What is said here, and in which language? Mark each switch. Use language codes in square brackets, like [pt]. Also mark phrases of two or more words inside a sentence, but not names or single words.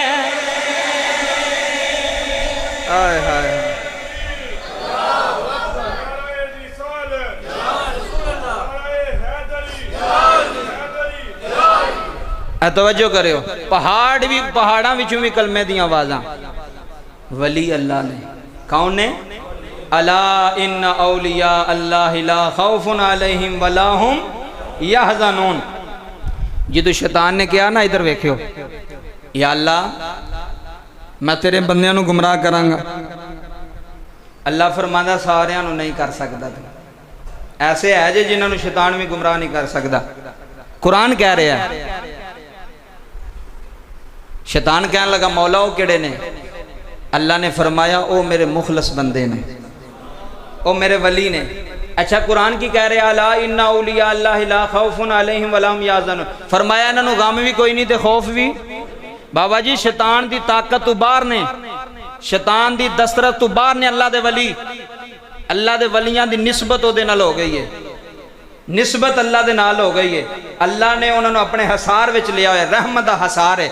[pa] ہائے ہائے توجہ کریو، پہاڑ بھی پہاڑاں وچوں بھی کلمے دی آوازاں ولی اللہ نے. کون نے? [ar] ألا إن أولياء الله لا خوف عليهم ولا هم يحزنون. [pa] جدوں شیطان نے کہا نا ادھر ویکھیو، یا اللہ میں تیرے بندیاں نوں گمراہ کراں گا، اللہ فرماندا ساریاں نوں نہیں کر سکدا. ایسے ہے جے جنہاں نوں شیطان بھی گمراہ نہیں کر سکدا. قرآن کہہ رہا ہے، شیطان کہنے لگا مولا وہ کہڑے نے? اللہ نے فرمایا او میرے مخلص بندے نے، او میرے ولی نے. اچھا قرآن کی کہہ رہے [ar] ألا إن أولياء الله لا خوف عليهم ولا هم يحزنون. [pa] فرمایا انہاں نوں غم بھی کوئی نہیں تے خوف بھی۔ بابا جی شیطان دی طاقت توں باہر نے، شیطان دی دسترس توں باہر نے اللہ دے ولی. اللہ دے ولیاں دی نسبت اوہدے نال ہو گئی ہے، نسبت اللہ دے نال ہو گئی ہے. اللہ نے انہوں نے اپنے حصار وچ لیا ہے، رحمت دا حصار ہے.